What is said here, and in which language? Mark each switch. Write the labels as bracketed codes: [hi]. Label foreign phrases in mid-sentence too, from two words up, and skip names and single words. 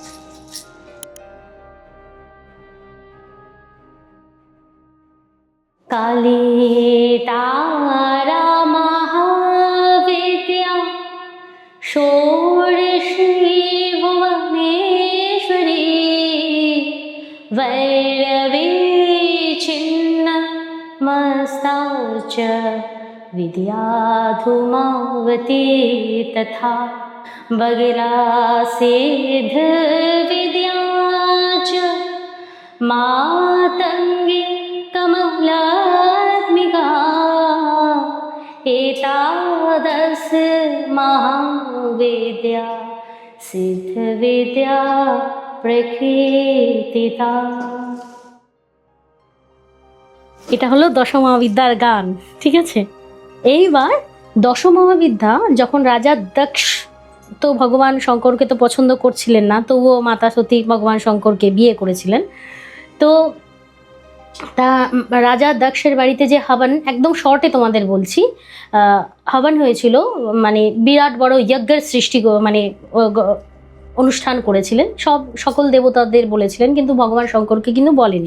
[sa] কালী তারা মহাবিদ্যা ষোড়শী ভুবনেশ্বরী ভৈরবী ছিন্ন মস্তা চ विद्या धूमावती तथा बगिरा सिद्ध विद्या च मातंगी कमलात्मिका एतादश महाविद्या सिद्ध विद्या प्रकीर्तिता। [bn] এটা হলো দশমহাবিদ্যার গান, ঠিক আছে। এইবার দশমহাবিদ্যা যখন রাজা দক্ষ, তো ভগবান শঙ্করকে তো পছন্দ করছিলেন না, তবুও মাতা সতী ভগবান শঙ্করকে বিয়ে করেছিলেন। তো তা রাজা দক্ষের বাড়িতে যে হবন, একদম শর্টে তোমাদের বলছি, হবন হয়েছিল, মানে বিরাট বড় যজ্ঞের সৃষ্টি, মানে অনুষ্ঠান করেছিলেন, সকল দেবতাদের বলেছিলেন, কিন্তু ভগবান শঙ্করকে কিন্তু বলেনি।